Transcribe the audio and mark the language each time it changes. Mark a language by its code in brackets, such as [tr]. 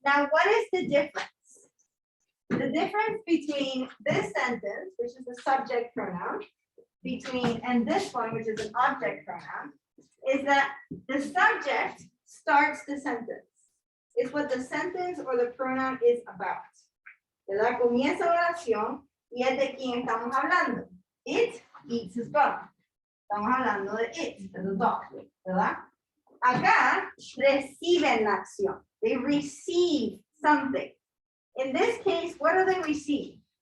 [en] Now, what is the difference? The difference between this sentence, which is the subject pronoun, and this one, which is an object pronoun, is that the subject starts the sentence. is what the sentence or the pronoun is about. [es] ¿Verdad? Comienza la oración y es de quién estamos hablando. [en] It eats his bone. [es] Estamos hablando de it, de [en] the dog, [es] ¿verdad? Acá reciben la acción. [en] They receive something. In this case, what do they receive?